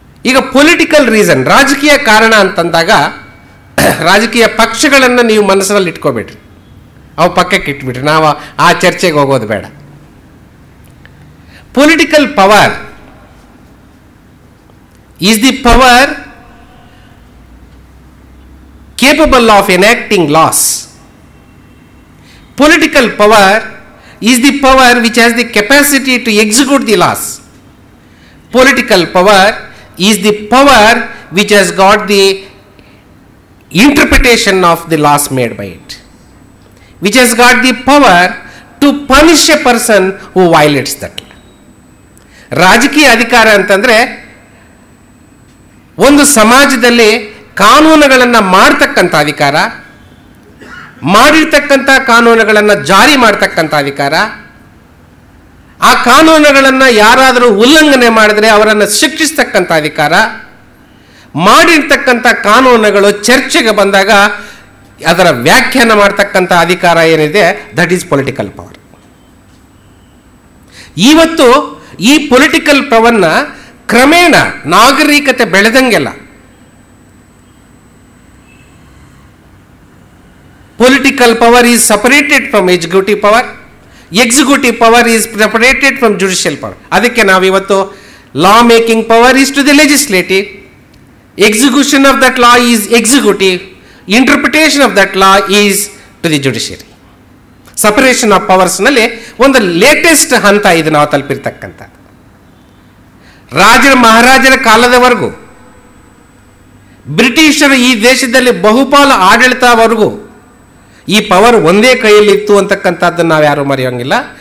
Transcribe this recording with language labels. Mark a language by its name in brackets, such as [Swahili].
[Kannada] ಈಗ political reason, ರಾಜಕೀಯ ಕಾರಣ ಅಂತಂದಾಗ ರಾಜಕೀಯ ಪಕ್ಷಗಳನ್ನು ನೀವು ಮನಸ್ಸಿನಲ್ಲಿ ಇಟ್ಕೋಬೇಡ್ರಿ, ಅವು ಪಕ್ಕಕ್ಕೆ ಇಟ್ಬಿಟ್ರಿ, ನಾವು ಆ ಚರ್ಚೆಗೆ ಹೋಗೋದು ಬೇಡ. [English] Political power is the power capable of enacting laws. Political power is the power which has the capacity to execute the laws. Political power is the power which has got the interpretation of the laws made by it, which has got the power to punish a person who violates that. [Kannada] ರಾಜಕೀಯ ಅಧಿಕಾರ ಅಂತಂದರೆ ಒಂದು ಸಮಾಜದಲ್ಲಿ ಕಾನೂನುಗಳನ್ನು ಮಾಡ್ತಕ್ಕಂಥ ಅಧಿಕಾರ, ಮಾಡಿರ್ತಕ್ಕಂಥ ಕಾನೂನುಗಳನ್ನು ಜಾರಿ ಮಾಡ್ತಕ್ಕಂಥ ಅಧಿಕಾರ, ಆ ಕಾನೂನುಗಳನ್ನು ಯಾರಾದರೂ ಉಲ್ಲಂಘನೆ ಮಾಡಿದರೆ ಅವರನ್ನು ಶಿಕ್ಷಿಸ್ತಕ್ಕಂಥ ಅಧಿಕಾರ, ಮಾಡಿರ್ತಕ್ಕಂಥ ಕಾನೂನುಗಳು ಚರ್ಚೆಗೆ ಬಂದಾಗ ಅದರ ವ್ಯಾಖ್ಯಾನ ಮಾಡ್ತಕ್ಕಂಥ ಅಧಿಕಾರ ಏನಿದೆ, [English] That is political power. [Kannada] ಇವತ್ತು ಈ ಪೊಲಿಟಿಕಲ್ ಪವರ್ನ ಕ್ರಮೇಣ ನಾಗರಿಕತೆ ಬೆಳೆದಂಗೆಲ್ಲ [English] Political power is separated from executive power, executive power is separated from judicial power. [Kannada] ಅದಕ್ಕೆ ನಾವಿವತ್ತು [English] law making power is to the legislative, execution of that law is executive, interpretation of that law is to the judiciary. [Kannada] Separation of ಪವರ್ಸ್ನಲ್ಲಿ ಒಂದು latest ಹಂತ ಇದು ನಾವು ತಲುಪಿರ್ತಕ್ಕಂಥದ್ದು. ರಾಜರ ಮಹಾರಾಜರ ಕಾಲದವರೆಗೂ, ಬ್ರಿಟಿಷರು ಈ ದೇಶದಲ್ಲಿ ಬಹುಪಾಲು ಆಡಳಿತವರೆಗೂ ಈ ಪವರ್ ಒಂದೇ ಕೈಯಲ್ಲಿತ್ತು ಅಂತಕ್ಕಂಥದ್ದನ್ನು ನಾವು ಯಾರೂ ಮರೆಯೋಂಗಿಲ್ಲ.